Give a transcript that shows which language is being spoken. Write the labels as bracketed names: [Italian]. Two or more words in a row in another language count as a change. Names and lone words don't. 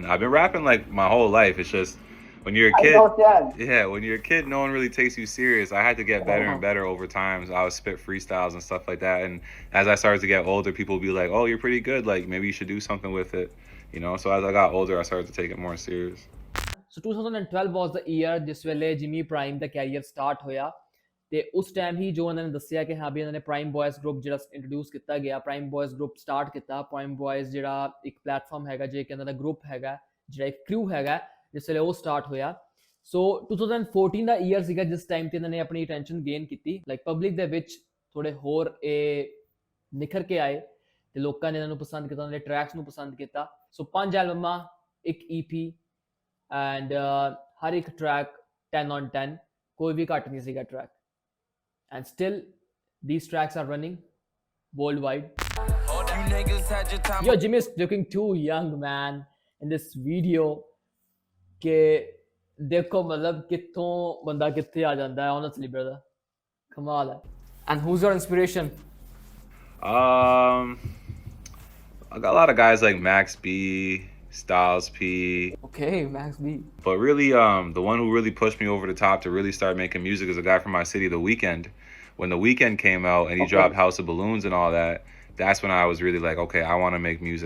[English] I've been rapping like my whole life. It's just when you're a kid, when you're a kid, no one really takes you serious. I had to get better and better over time. So I would spit freestyles and stuff like that. And as I started to get older, people would be like, "Oh, you're pretty good. Like maybe you should do something with it." You know. So as I got older, I started to take it more serious. So 2012 was the year [Punjabi] ਜਿਸ ਵੇਲੇ ਜਿਮੀ ਪ੍ਰਾਈਮ ਦਾ [English] career start [Punjabi] ਹੋਇਆ ਤੇ ਉਸ ਟਾਈਮ ਹੀ ਜੋ ਉਹਨਾਂ ਨੇ ਦੱਸਿਆ ਕਿ ਹਾਂ ਵੀ ਇਹਨਾਂ ਨੇ ਪ੍ਰਾਈਮ ਬॉयਜ਼ ਗਰੁੱਪ ਜਿਹੜਾ ਇੰਟਰੋਡਿਊਸ ਕੀਤਾ ਗਿਆ ਪ੍ਰਾਈਮ ਬॉयਜ਼ ਗਰੁੱਪ ਸਟਾਰਟ ਕੀਤਾ ਪ੍ਰਾਈਮ ਬॉयਜ਼ ਜਿਹੜਾ ਇੱਕ ਪਲੇਟਫਾਰਮ ਹੈਗਾ ਜੇ ਕਿ ਇਹਨਾਂ ਦਾ ਗਰੁੱਪ ਹੈਗਾ ਜਿਹੜਾ ਇੱਕ ਕ੍ਰੂ ਹੈਗਾ ਜਿਸ ਵੇਲੇ ਉਹ ਸਟਾਰਟ ਹੋਇਆ ਸੋ 2014 ਦਾ ਈਅਰ ਸੀਗਾ ਜਿਸ ਟਾਈਮ ਤੇ ਇਹਨਾਂ ਨੇ ਆਪਣੀ [English] attention gain [Punjabi] ਕੀਤੀ [English] like public [Punjabi] ਦੇ ਵਿੱਚ ਥੋੜੇ ਹੋਰ ਇਹ ਨਿਖਰ ਕੇ ਆਏ ਤੇ ਲੋਕਾਂ ਨੇ ਇਹਨਾਂ ਨੂੰ ਪਸੰਦ ਕੀਤਾ ਉਹਨਾਂ ਦੇ ਟਰੈਕਸ ਨੂੰ ਪਸੰਦ ਕੀਤਾ ਸੋ 5 ਐਲਬਮਾਂ ਇੱਕ EP and ਹਰ ਇੱਕ [English] track 10 on 10 [Punjabi] ਕੋਈ ਵੀ ਘੱਟ ਨਹੀਂ ਸੀਗਾ [English] track and still these tracks are running worldwide. Yo, Jimmy is looking too young man in this video [Punjabi] ਕਿ ਦੇਖੋ ਮਤਲਬ ਕਿੱਥੋਂ ਬੰਦਾ ਕਿੱਥੇ ਆ ਜਾਂਦਾ ਹੈ [English] honestly brother [Punjabi] ਕਮਾਲ ਹੈ. [English] And who's your inspiration? I got a lot of guys like Max B, Styles P. Okay, Max B. But really, the one who really pushed me over the top to really start making music is a guy from my city, The Weeknd. When The Weeknd came out and he dropped House of Balloons and all that, that's when I was really like, okay, I want to make music.